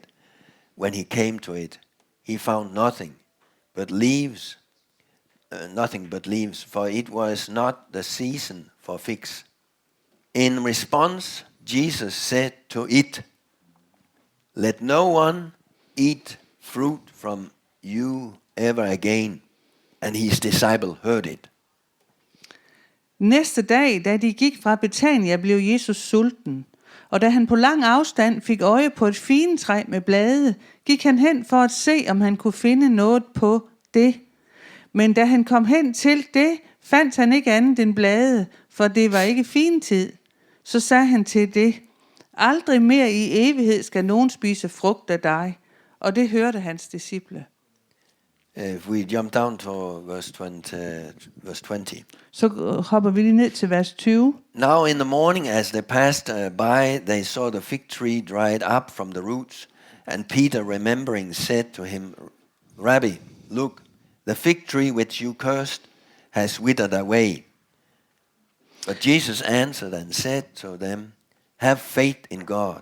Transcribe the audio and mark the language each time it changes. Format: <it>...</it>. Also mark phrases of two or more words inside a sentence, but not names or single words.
<en>When he came to it, he found nothing but leaves, for it was not the season for figs. In response, Jesus said to it, "Let no one eat fruit from you ever again." And his disciple heard it.</en> <da>Næste dag, da de gik fra Betania, blev Jesus sulten. Og da han på lang afstand fik øje på et figentræ med blade, gik han hen for at se, om han kunne finde noget på det. Men da han kom hen til det, fandt han ikke andet end blade, for det var ikke figentid. Så sagde han til det, aldrig mere i evighed skal nogen spise frugt af dig. Og det hørte hans disciple.</da> <en>If we jump down to verse 20.</en> <da>Så hopper vi lige ned til vers 20.</da> <en>Now in the morning as they passed by, they saw the fig tree dried up from the roots. And Peter, remembering, said to him, "Rabbi, look, the fig tree which you cursed has withered away." But Jesus answered and said to them, "Have faith in God.</en>